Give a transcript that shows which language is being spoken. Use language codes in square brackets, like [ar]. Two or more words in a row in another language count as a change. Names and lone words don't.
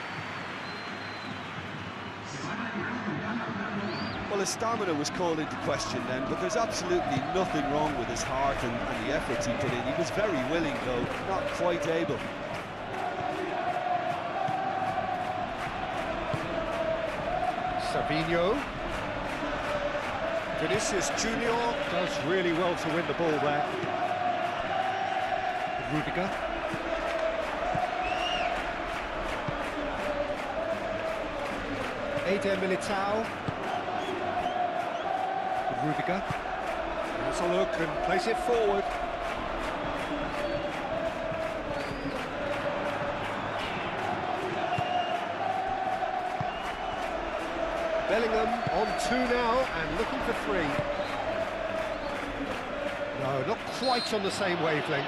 [en] Well, his stamina was called into question then, but there's absolutely nothing wrong with his heart and the efforts he put in. He was very willing, though, not quite able. Savinho. Vinicius Junior does really well to win the ball there. Rudiger. Eder Militao. Rudiger. Has a look and place it forward. Bellingham on 2 now and looking for 3. No, not quite on the same wavelength.